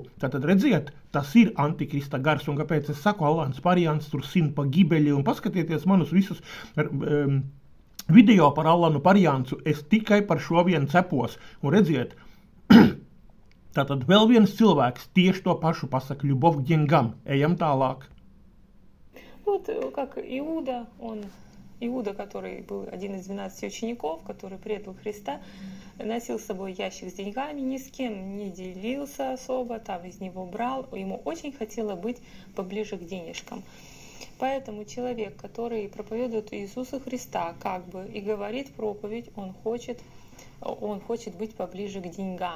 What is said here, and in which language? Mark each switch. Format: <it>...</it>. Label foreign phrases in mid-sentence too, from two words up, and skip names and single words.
<lv>Tātad redziet, tas ir antikrista gars, un kāpēc es saku, Allans Pariants tur sin pa gibeļi, un paskatieties manus visus video par Allanu Pariancu, es tikai par šo vien cepos, un redziet, tātad vēl viens cilvēks tieši to pašu pasaka,</lv> <ru>любовь к деньгам,</ru> <lv>ejam tālāk.</lv> <ru>Вот как Иуда, который был один из 12 учеников, который предал Христа, носил с собой ящик с деньгами, ни с кем не делился особо, там из него брал. Ему очень хотелось быть поближе к денежкам. Поэтому человек, который проповедует Иисуса Христа, как бы и говорит проповедь, он хочет быть поближе к деньгам.</ru>